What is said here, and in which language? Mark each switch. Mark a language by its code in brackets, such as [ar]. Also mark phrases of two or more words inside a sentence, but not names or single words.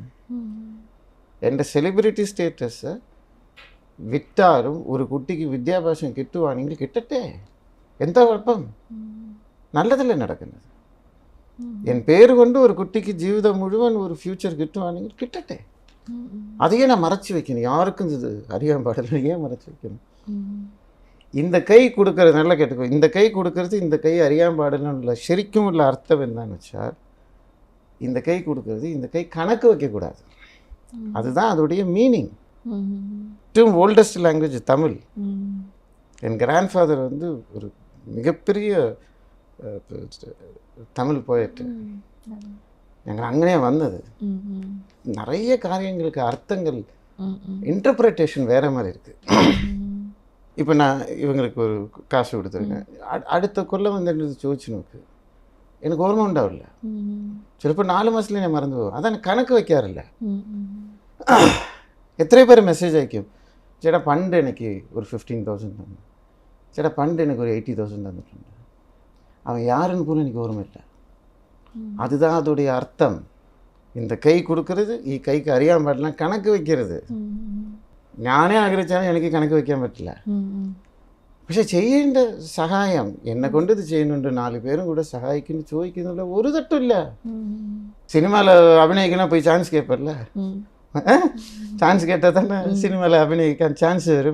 [ml] എൻ്റെ സെലിബ്രിറ്റി സ്റ്റേറ്റസ് വിറ്റാലും ഒരു കുട്ടിക്ക് വിദ്യാഭ്യാസം കിട്ടുവാണെങ്കിൽ കിട്ടട്ടെ, എന്താ കുഴപ്പം? നല്ലതല്ലേ നടക്കുന്നത്? എൻ പേര് കൊണ്ട് ഒരു കുട്ടിക്ക് ജീവിതം മുഴുവൻ ഒരു ഫ്യൂച്ചർ കിട്ടുവാണെങ്കിൽ കിട്ടട്ടെ. [ta] അதையே நான் மறைச்சி வைக்கணும், யாருக்கும் இது அறியாம பாடல, ஏன் மறைச்சி வைக்கணும்? இந்த கை கொடுக்கறது, நல்லா கேட்டுக்கோ, இந்த கை கொடுக்கறது இந்த கை அறியாம பாடல [ml] ശരിക്കും ഉള്ള അർത്ഥം എന്താണെന്ന് വെച്ചാൽ, [ta] இந்த கை கொடுக்கறது இந்த கை கணக்கு வைக்கக்கூடாது. அதுதான் அதோடைய மீனிங். ഏറ്റവും [en] oldest language [ta] தமிழ். என் கிராண்ட்ஃபாதர் வந்து ஒரு மிகப்பெரிய தமிழ் போயட்டு. [ml] ഞങ്ങൾ അങ്ങനെ വന്നത്. [ta] நிறைய காரியங்களுக்கு அர்த்தங்கள் இன்டர்பிரேட்டேஷன் வேற மாதிரி இருக்கு. இப்போ நான் இவங்களுக்கு ஒரு காசு கொடுத்துருக்கேன், [ml] അടുത്ത കൊല്ലം വന്നിട്ട് ചോദിച്ചു നോക്ക്, എനിക്ക് ഓർമ്മ ഉണ്ടാവില്ല. ചിലപ്പോൾ 4 മാസത്തിൽ ഞാൻ മറന്നു പോകും. അതാണ് കണക്ക് വയ്ക്കാറില്ല. എത്രയോ പേര് മെസ്സേജ് അയക്കും, ചേട്ടാ പണ്ട് എനിക്ക് ഒരു 15,000 തന്നു, ചേട്ടാ പണ്ട് എനിക്ക് ഒരു 80,000 തന്നിട്ടുണ്ട്. [ta] அவன் யாருன்னு கூட எனக்கு ஓர்மையில்லை. அதுதான் அதோடைய அர்த்தம். இந்த கை கொடுக்கறது [ml] ഈ കൈക്ക് അറിയാൻ പാടില്ല, കണക്ക് വയ്ക്കരുത്. ഞാനേ ആഗ്രഹിച്ചാലും എനിക്ക് കണക്ക് വയ്ക്കാൻ പറ്റില്ല. പക്ഷെ ചെയ്യേണ്ട സഹായം എന്നെ കൊണ്ട് ഇത് ചെയ്യുന്നുണ്ട്, 4 പേരും കൂടെ സഹായിക്കുന്നു, ചോദിക്കുന്നില്ല, ഒരു തെറ്റില്ല. സിനിമയിൽ അഭിനയിക്കണ പോയി ചാൻസ് കേൾപ്പല്ല, ചാൻസ് കേട്ടാൽ തന്നെ സിനിമയിൽ അഭിനയിക്കാൻ ചാൻസ് വരും.